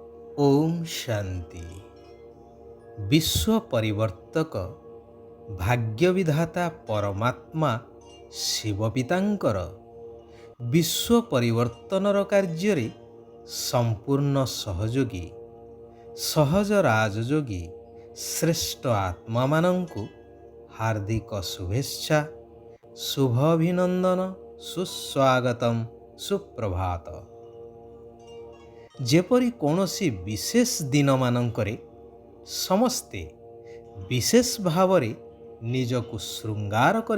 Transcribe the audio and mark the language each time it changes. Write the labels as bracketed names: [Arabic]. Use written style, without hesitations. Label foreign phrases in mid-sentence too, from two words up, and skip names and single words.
[Odia] ଓମ ଶାନ୍ତି। ବିଶ୍ୱ ପରିବର୍ତ୍ତକ ଭାଗ୍ୟବିଧାତା ପରମାତ୍ମା ଶିବ ପିତାଙ୍କର ବିଶ୍ୱ ପରିବର୍ତ୍ତନର କାର୍ଯ୍ୟ ସମ୍ପୂର୍ଣ୍ଣ ସହଯୋଗୀ ସହଜ ରାଜଯୋଗୀ ଶ୍ରେଷ୍ଠ ଆତ୍ମା ମାନଙ୍କୁ ହାର୍ଦ୍ଦିକ ଶୁଭେଚ୍ଛା ଶୁଭ ଅଭିନନ୍ଦନ ସୁସ୍ୱାଗତମ ସୁପ୍ରଭାତ। ଯେପରି କୌଣସି ବିଶେଷ ଦିନ ମାନଙ୍କରେ ସମସ୍ତେ ବିଶେଷ ଭାବରେ ନିଜକୁ ଶୃଙ୍ଗାର କରେ